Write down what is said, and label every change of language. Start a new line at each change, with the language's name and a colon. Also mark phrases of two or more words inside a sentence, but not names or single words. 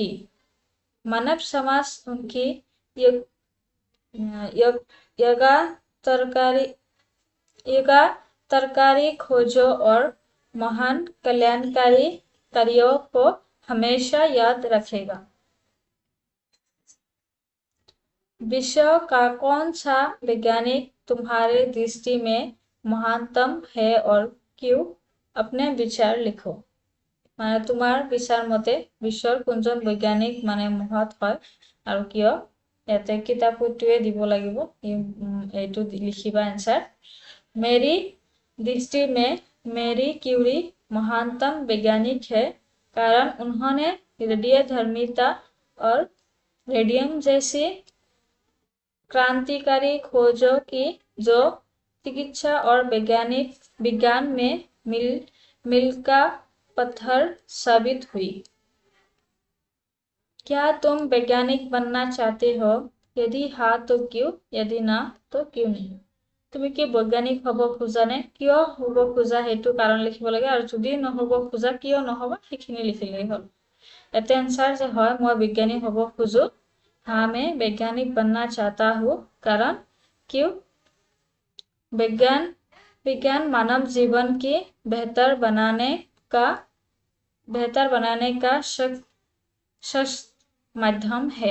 Hindi: मानव समाज उनकी तरकारी खोजों और महान कल्याणकारी कार्यों को हमेशा याद रखेगा। विश्व का कौन सा वैज्ञानिक तुम्हारे दृष्टि में महानतम है और क्यों? अपने विचार लिखो।
Assamese: মানে তোমাৰ বিচাৰ মতে বিশ্বৰ कोनজন বৈজ্ঞানিক মানে মহৎ হয় আৰু কিয়? ইয়াতে কিতাপটোৱে দিব লাগিব, এইটো লিখিবা এনসাर।
Hindi: मेरी दृष्टि में मेरी क्यूरी महानतम वैज्ञानिक है कारण उन्होंने रेडियोधर्मिता और रेडियम जैसी क्रांतिकारी खोजों की जो चिकित्सा और विज्ञान में मिल का पत्थर साबित हुई। क्या तुम वैज्ञानिक बनना चाहते हो? यदि हाँ तो क्यों? यदि ना तो क्यों नहीं?
Assamese: তুমি কি বৈজ্ঞানিক হব খোজা নে? কিয় হব খোজা সেইটো কাৰণ লিখিব লাগে আৰু যদি নহব খোজা কিয় নহব সেইখিনি লিখিলেই হ'ল। এতে आंसर যে হয় মই বৈজ্ঞানিক হব খোজো।
Hindi: हाँ मैं वैज्ञानिक बनना चाहता हूँ कारण क्यों? विज्ञान मानव जीवन की बेहतर बनाने का सशक्त माध्यम है।